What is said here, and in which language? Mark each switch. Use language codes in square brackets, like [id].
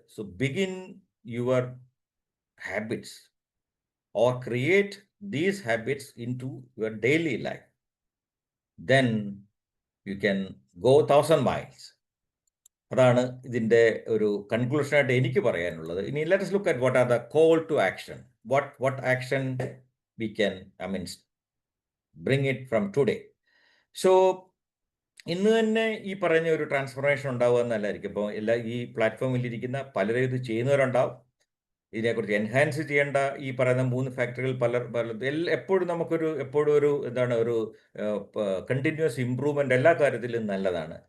[en] So begin your habits or create these habits into your daily life. Then you can go 1,000 miles. [ml] അതാണ് ഇതിൻ്റെ ഒരു കൺക്ലൂഷനായിട്ട് എനിക്ക് പറയാനുള്ളത്. [en] ഇനി let us look at what are the call to action. What action we can, bring it from today. [ml] So ഇന്ന് തന്നെ ഈ പറഞ്ഞ ഒരു ട്രാൻസ്ഫോർമേഷൻ ഉണ്ടാവുക എന്നല്ലായിരിക്കും. ഇപ്പോൾ ഈ പ്ലാറ്റ്ഫോമിൽ ഇരിക്കുന്ന പലരും ഇത് ചെയ്യുന്നവരുണ്ടാവും. ഇതിനെക്കുറിച്ച് എൻഹാൻസ് ചെയ്യേണ്ട ഈ പറയുന്ന 3 ഫാക്ടറികൾ എപ്പോഴും നമുക്കൊരു ഒരു കണ്ടിന്യൂസ് ഇമ്പ്രൂവ്മെൻ്റ് എല്ലാ കാര്യത്തിലും നല്ലതാണ്.